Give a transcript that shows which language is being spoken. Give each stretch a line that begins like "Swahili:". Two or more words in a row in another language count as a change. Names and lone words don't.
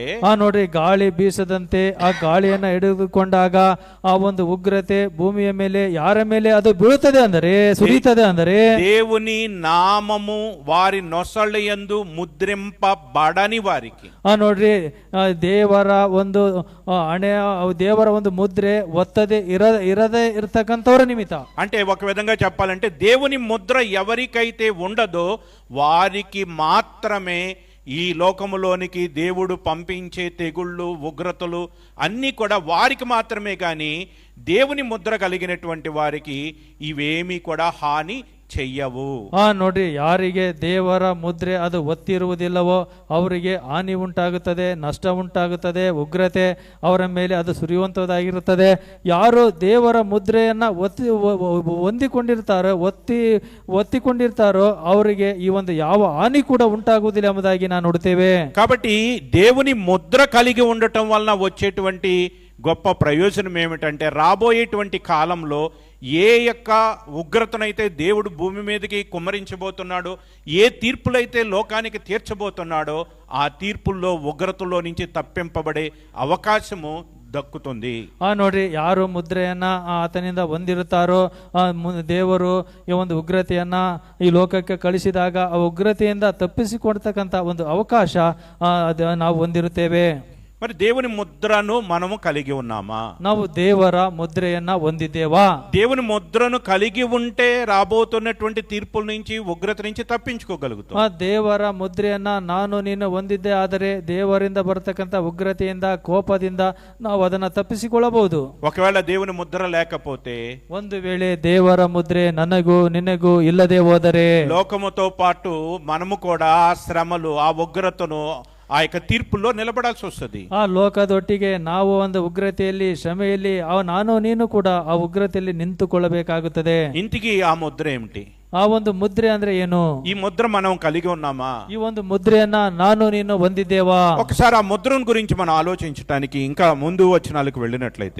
Kannada: ನೋಡ್ರಿ, ಗಾಳಿ ಬೀಸದಂತೆ ಆ ಗಾಳಿಯನ್ನ ಹಿಡಿದುಕೊಂಡಾಗ ಆ ಒಂದು ಉಗ್ರತೆ ಭೂಮಿಯ ಮೇಲೆ ಯಾರ ಮೇಲೆ ಅದು ಬೀಳುತ್ತದೆ ಅಂದರೆ, ಸುರಿಯುತ್ತದೆ ಅಂದರೆ,
Telugu: దేవుని నామము వారి నొసళ్ళ యందు ముద్రింపబడని వారికి.
Kannada: ನೋಡ್ರಿ, ದೇವರ ಒಂದು ಹಣೆ, ದೇವರ ಒಂದು ಮುದ್ರೆ ಒತ್ತದೆ ಇರದೇ ಇರತಕ್ಕಂಥವ್ರ ನಿಮಿತ್ತ.
Telugu: అంటే ఒక విధంగా చెప్పాలంటే దేవుని ముద్ర ఎవరికైతే ఉండదో వారికి మాత్రమే ఈ లోకములోనికి దేవుడు పంపించే తెగుళ్ళు ఉగ్రతలు అన్నీ కూడా వారికి మాత్రమే, కానీ దేవుని ముద్ర కలిగినటువంటి వారికి ఇవేమీ కూడా హాని చెయ్యవు.
Kannada: ನೋಡ್ರಿ, ಯಾರಿಗೆ ದೇವರ ಮುದ್ರೆ ಅದು ಒತ್ತಿರುವುದಿಲ್ಲವೋ ಅವರಿಗೆ ಹಾನಿ ಉಂಟಾಗುತ್ತದೆ, ನಷ್ಟ ಉಂಟಾಗುತ್ತದೆ, ಉಗ್ರತೆ ಅವರ ಮೇಲೆ ಅದು ಸುರಿಯುವಂತದ್ದಾಗಿರುತ್ತದೆ. ಯಾರು ದೇವರ ಮುದ್ರೆಯನ್ನ ಹೊಂದಿಕೊಂಡಿರ್ತಾರೋ, ಒತ್ತಿಕೊಂಡಿರ್ತಾರೋ ಅವರಿಗೆ ಈ ಒಂದು ಯಾವ ಹಾನಿ ಕೂಡ ಉಂಟಾಗುವುದಿಲ್ಲ ಎಂಬುದಾಗಿ ನಾವು ನೋಡ್ತೇವೆ.
Telugu: కాబట్టి దేవుని ముద్ర కలిగి ఉండటం వలన వచ్చేటువంటి గొప్ప ప్రయోజనం ఏమిటంటే, రాబోయేటువంటి కాలంలో ఏ యొక్క ఉగ్రతనైతే దేవుడు భూమి మీదకి కుమ్మరించబోతున్నాడో, ఏ తీర్పులైతే లోకానికి తీర్చబోతున్నాడో ఆ తీర్పుల్లో ఉగ్రతలో నుంచి తప్పింపబడే అవకాశము ದಕ್ಕುತ್ತದೆ.
Kannada: ನೋಡ್ರಿ, ಯಾರು ಮುದ್ರೆಯನ್ನ ಆತನಿಂದ ಹೊಂದಿರುತ್ತಾರೋ ದೇವರು ಈ ಒಂದು ಉಗ್ರತೆಯನ್ನ ಈ ಲೋಕಕ್ಕೆ ಕಳಿಸಿದಾಗ ಆ ಉಗ್ರತೆಯಿಂದ ತಪ್ಪಿಸಿಕೊಡ್ತಕ್ಕಂಥ ಒಂದು ಅವಕಾಶ ನಾವು ಹೊಂದಿರುತ್ತೇವೆ.
Telugu: మరి దేవుని ముద్రను మనము కలిగి ఉన్నామా?
Kannada: ನಾವು ದೇವರ ಮುದ್ರೆಯನ್ನ ಹೊಂದಿದ್ದೇವಾ?
Telugu: దేవుని ముద్రను కలిగి ఉంటే రాబోతున్నటువంటి తీర్పుల నుంచి, ఉగ్రత నుంచి తప్పించుకోగలుగుతాం.
Kannada: ದೇವರ ಮುದ್ರೆಯನ್ನ ನಾನು ನೀನು ಹೊಂದಿದ್ದೆ ಆದರೆ ದೇವರಿಂದ ಬರತಕ್ಕಂಥ ಉಗ್ರತೆಯಿಂದ, ಕೋಪದಿಂದ ನಾವು ಅದನ್ನ ತಪ್ಪಿಸಿಕೊಳ್ಳಬಹುದು.
Telugu: ఒకవేళ దేవుని ముద్ర లేకపోతే,
Kannada: ಒಂದು ವೇಳೆ ದೇವರ ಮುದ್ರೆ ನನಗೂ ನಿನಗೂ ಇಲ್ಲದೆ ಹೋದರೆ,
Telugu: లోకముతో పాటు మనము కూడా ఆ శ్రమలు, ఆ ఉగ్రతను, ఆ యొక్క తీర్పుల్లో నిలబడాల్సి వస్తుంది.
Kannada: ಆ ಲೋಕದೊಟ್ಟಿಗೆ ನಾವು ಒಂದು ಉಗ್ರತೆಯಲ್ಲಿ, ಶ್ರಮೆಯಲ್ಲಿ ನಾನು ನೀನು ಕೂಡ ಆ ಉಗ್ರತೆಯಲ್ಲಿ ನಿಂತುಕೊಳ್ಳಬೇಕಾಗುತ್ತದೆ.
Telugu: ఇంటికి ఆ ముద్ర ఏమిటి?
Kannada: ಆ ಒಂದು ಮುದ್ರೆ ಅಂದ್ರೆ ಏನು?
Telugu: ఈ ముద్ర మనం కలిగి ఉన్నామా?
Kannada: ಈ ಒಂದು ಮುದ್ರೆಯನ್ನ ನಾನು ನೀನು ಹೊಂದಿದ್ದೇವಾ?
Telugu: ఒకసారి ఆ ముద్రను గురించి మనం ఆలోచించడానికి ఇంకా ముందు వచనాలకు వెళ్ళినట్లయితే,